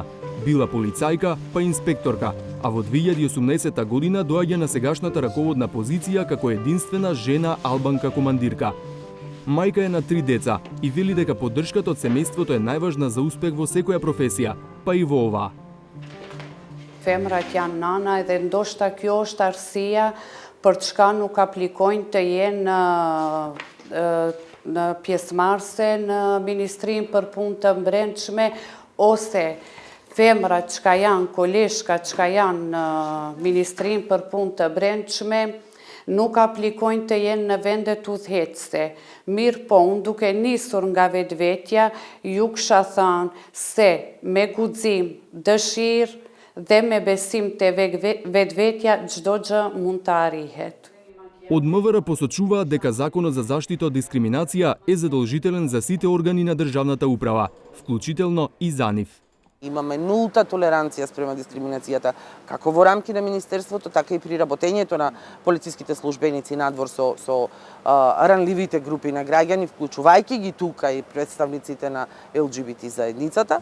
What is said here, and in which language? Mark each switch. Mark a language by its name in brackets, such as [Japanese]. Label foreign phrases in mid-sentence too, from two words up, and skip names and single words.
[Macedonian] Била полицајка, па инспекторка, а во 2018 година доаѓа на сегашната раководна позиција како единствена жена албанка командирка. Мајка е на 3 деца и вели дека поддршката од семејството е најважна за успех во секоја професија, па и во оваа. [Albanian] Femrat janë nana edhe ndoshta kjo është arsyeja për çka nuk aplikojnë të jenë në pjesëmarrëse në Ministrinë për Punë të Brendshme ose femrat çka janë, koleshka çka janë në Ministrinë për Punë të Brendshme nuk aplikojnë të jenë në vendet udhëheqëse. Mirë po, unë duke nisur nga vetvetja, ju kisha thënë se me guxim, dëshirë dhe me besim te vetvetja çdo gjë mund të arrihet. [Macedonian] Од МВР посочуваат дека Законот за заштита од дискриминација е задолжителен за сите органи на државната управа, вклучително и за нив. Имаме нулта толеранција спрема дискриминацијата, како во рамки на Министерството, така и при работењето на полициските службеници надвор со ранливите групи на граѓани, вклучувајќи ги тука и представниците на ЛГБТ заедницата.